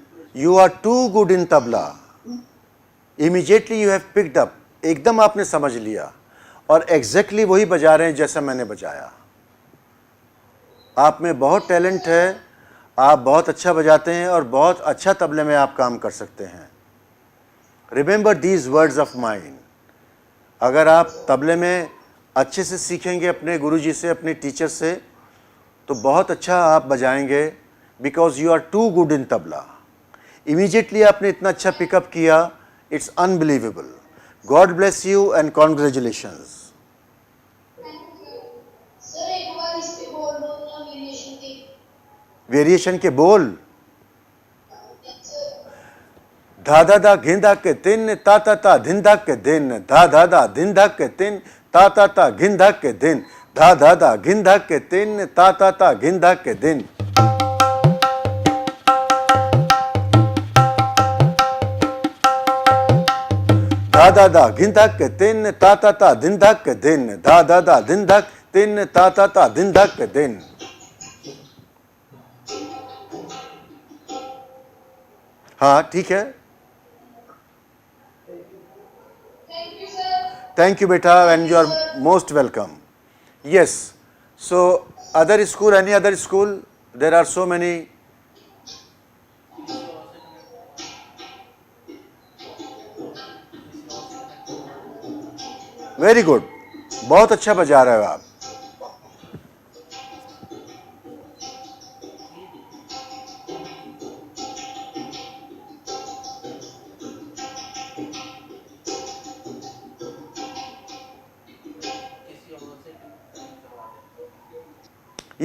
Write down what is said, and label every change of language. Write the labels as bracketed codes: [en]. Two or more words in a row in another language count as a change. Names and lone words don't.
[en] you are too good in tabla. Immediately you have picked up [hi] एकदम आपने समझ लिया और एग्जैक्टली वही बजा रहे हैं जैसा मैंने बजाया। आप में बहुत टैलेंट है, आप बहुत अच्छा बजाते हैं और बहुत अच्छा तबले में आप काम कर सकते हैं। [en] remember these words of mine. [hi] अगर आप तबले में अच्छे से सीखेंगे अपने गुरुजी से, अपने टीचर से, तो बहुत अच्छा आप बजाएंगे, [en] because you are too good in tabla. [hi] इमीडिएटली आपने इतना अच्छा पिकअप किया, [en] it's unbelievable. God bless you and congratulations. [hi] सर एक बार इस पे बोल दो ना वेरिएशन के। वेरिएशन के बोल। सर धा धा धा घिंधा के दिन, ता ता ता धिंधा के दिन, धा धा धा धिंधा के दिन, ता ता ता घिंधा के दिन, धा धा धा घिंधा के दिन, ता ता ता घिंधा के दिन। धा धा धा घिंधा के दिन, ता ता ता धिंधा के दिन, धा धा धा धिंधा के दिन, ता ता ता धिंधा के दिन। हाँ ठीक है, [en] thank you sir. thank you beta and you are most welcome. Yes, so other school, any other school, there are so many. Very good, [hi] बहुत अच्छा बजा रहे हो आप। किसी और से करवा दें।